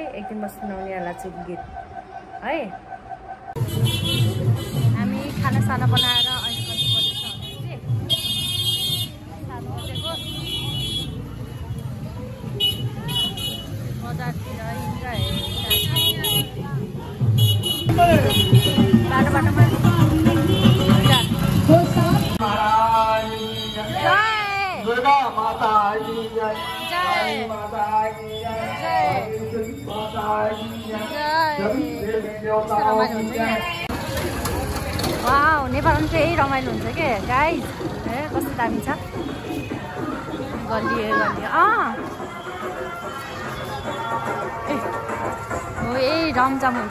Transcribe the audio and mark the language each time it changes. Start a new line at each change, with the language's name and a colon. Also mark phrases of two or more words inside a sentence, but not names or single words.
Nepali: एकदिन म सुनाउनेवाला छु
Hindi: गीत है।
Nepali: हामी खानासाना बनाएर अहिले कति बजेछ भने 7 बजेको बजारतिर बाटोमा
Hindi: दुर्गा माता की जय, जय माता की जय, जय माता की जय।
Nepali: वाउ, नेपालमा चाहिँ यही रमाइलो हुन्छ के गाइस। कस्तो दामी छ गल्ली। जमजम हुन्छ।